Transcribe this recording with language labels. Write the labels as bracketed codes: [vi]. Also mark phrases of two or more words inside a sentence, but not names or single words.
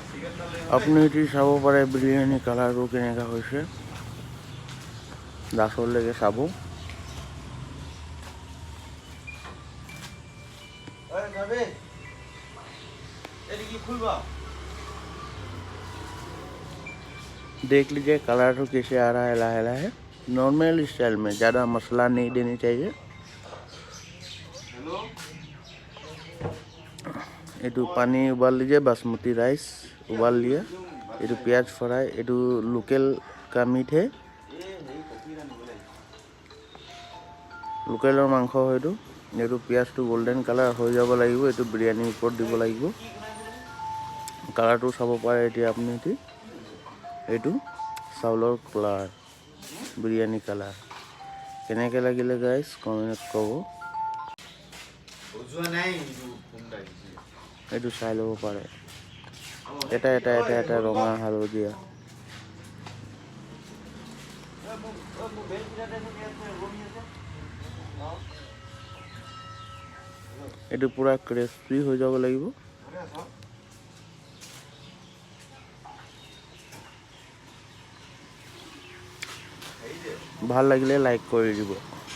[as] আপুনি এতিয়া চাব পাৰে বিৰিয়ানী কালাৰটো কেনেকুৱা হৈছে লাষ্টলৈকে চাব [hi] देख लीजिए कलर तो कैसे आ रहा है [as] লাহে লাহে [en] normal style [hi] में ज़्यादा मसाला नहीं देनी चाहिए ये पानी उबाल लीजिए बासमती राइस उबाल लिया ये प्याज फ्राई ये लोकल का मीट है लोकल मांस है ये प्याज तो गोल्डन कलर हो [as] যাব লাগিব [hi] ये बिरयानी ऊपर [as] দিব লাগিব [hi] कलर तो [as] চাব পাৰে এতিয়া আপুনি এইটো চাউলৰ কালাৰ বিৰিয়ানী কালাৰ কেনেকৈ লাগিলে গাইস কমেন্ট ক'ব বুজোৱা নাই এইটো চাই ল'ব পাৰে এটা ৰঙা হালধীয়া এইটো পুৰা ক্রিস্পি হৈ যাব লাগিব ভাল লাগিলে লাইক কৰি দিব